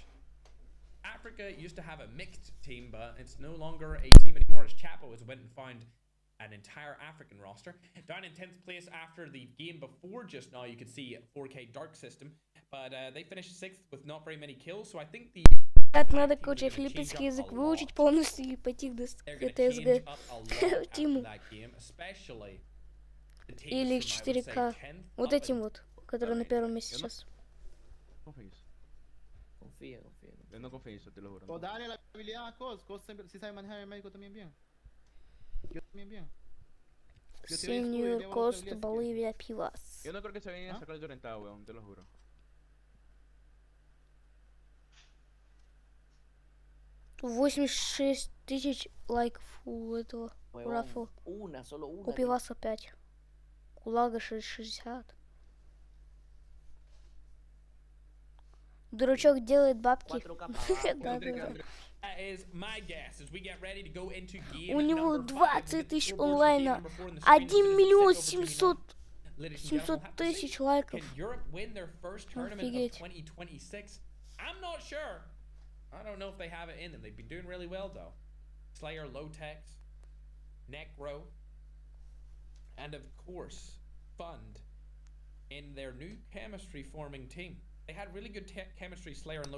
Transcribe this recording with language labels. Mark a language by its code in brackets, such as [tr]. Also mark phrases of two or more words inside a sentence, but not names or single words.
[en] Africa used to have a mixed team, but it's no longer a team anymore, as Chapo has went and found an entire African roster. Down in 10th place after the game before just now, you could see 4K Dark System, but they finished 6th with not very many kills, so I think the... [ru] Так, надо, короче, филиппинский язык выучить полностью и пойти к ТСГ тиму. Или 4К. Вот этим вот, который на первом месте сейчас. [es] Confía. Yo no confío en eso, te lo juro. O dale la habilidad a Cos. Cos si sabe manejar el médico también bien. Yo también bien. Senior Cost Bolivia Pivas. Yo no creo que se vayan a sacar el orientado, weón, te lo juro. [ru] Тут 86 тысяч лайков у этого рафла. [es] Solo una. [ru] У Пиваса 5. У Лага 60. Дурачок делает бабки. У него 20 тысяч онлайна. 1 миллион 700 тысяч лайков. Офигеть. [en] I don't know if they have it in them. They've been doing really well though. Slayer, Low-Tex, Necro, and of course, Fund in their new chemistry forming team. They had really good chemistry, Slayer and Low-Tex.